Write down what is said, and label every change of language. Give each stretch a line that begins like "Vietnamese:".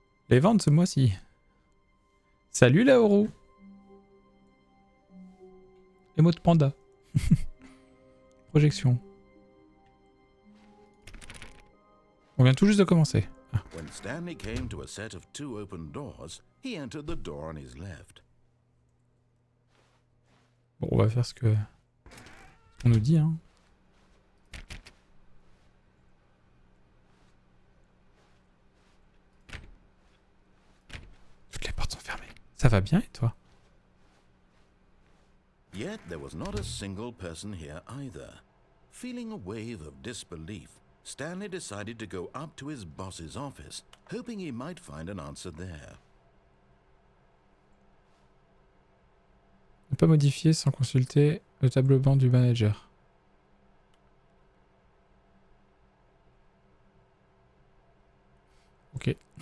French: Les ventes ce mois-ci. Salut la Oro. Émote panda. Projection. On vient tout juste de commencer. Ah.
English: When Stanley came to a set of 2 open doors, he entered the door on his left.
French: Bon, on va faire ce qu'on nous dit, hein. Toutes les portes sont fermées. Ça va bien et toi?
English: Yet there was not a single person here either. Feeling a wave of disbelief, Stanley decided to go up to his boss's office, hoping he might find an answer there.
French: Ne pas modifier sans consulter le tableau blanc du manager. Ok.